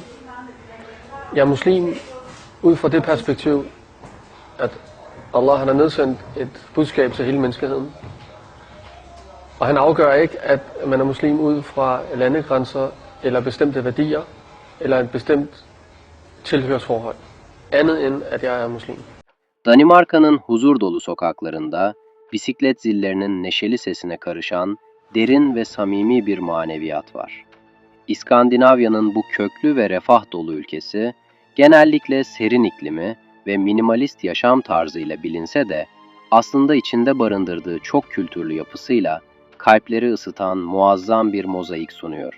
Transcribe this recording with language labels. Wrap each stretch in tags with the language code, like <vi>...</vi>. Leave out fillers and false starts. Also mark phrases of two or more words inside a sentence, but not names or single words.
<da>Jeg er muslim ud fra det perspektiv, at Allah han har nedsendt et budskab til hele menneskeheden. Og han afgør ikke, at man er muslim ud fra landegrænser eller bestemte værdier eller et bestemt tilhørsforhold. Andet end at jeg er muslim.</da> <tr>Danimarka'nın huzur dolu sokaklarında bisiklet zillerinin neşeli sesine karışan derin ve samimi bir maneviyat var. İskandinavya'nın bu köklü ve refah dolu ülkesi genellikle serin iklimi ve minimalist yaşam tarzıyla bilinse de aslında içinde barındırdığı çok kültürlü yapısıyla kalpleri ısıtan muazzam bir mozaik sunuyor.</tr>